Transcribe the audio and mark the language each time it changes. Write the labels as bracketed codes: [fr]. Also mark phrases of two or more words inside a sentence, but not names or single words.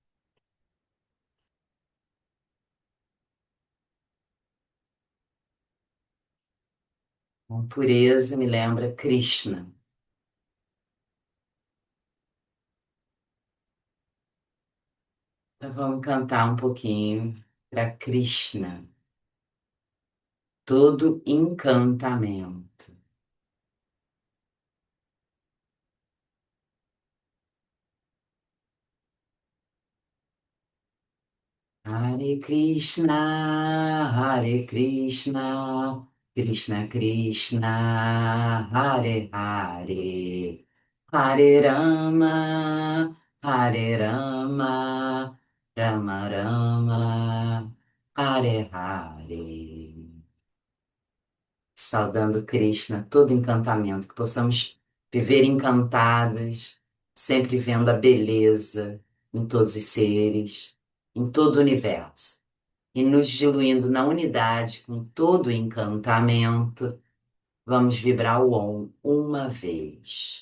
[pt] Com pureza me lembra Krishna. Então vamos cantar um pouquinho para Krishna. Todo encantamento. [sa] Hare Krishna, Hare Krishna, Krishna Krishna, Hare Hare, Hare Rama, Hare Rama, Rama Rama, Hare Hare. [pt] Saudando Krishna, todo encantamento, que possamos viver encantadas, sempre vendo a beleza em todos os seres, em todo o universo, e nos diluindo na unidade com todo o encantamento. Vamos vibrar o Om uma vez.